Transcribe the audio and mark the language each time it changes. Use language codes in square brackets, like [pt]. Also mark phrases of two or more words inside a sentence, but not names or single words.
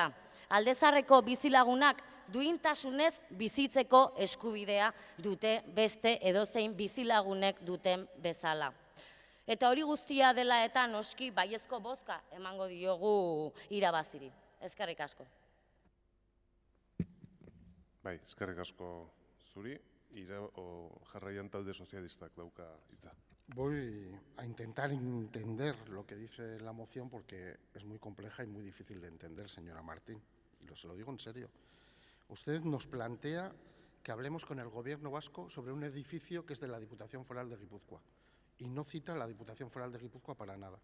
[eu] Aldezarreko bizilagunak duintasunez bizitzeko eskubidea dute beste edozein bizilagunek duten bezala. Eta hori guztia dela eta noski baiezko bozka emango diogu irabaziri. Eskerrik asko. Bai, eskerrik asko zuri, jarraian talde sozialistak dauka hitza. [es] Voy a intentar entender lo que dice la moción porque es muy compleja y muy difícil de entender, señora Martín. Y se lo digo en serio. Usted nos plantea que hablemos con el Gobierno vasco sobre un edificio que es de la Diputación Foral de Guipúzcoa y no cita a la Diputación Foral de Guipúzcoa para nada.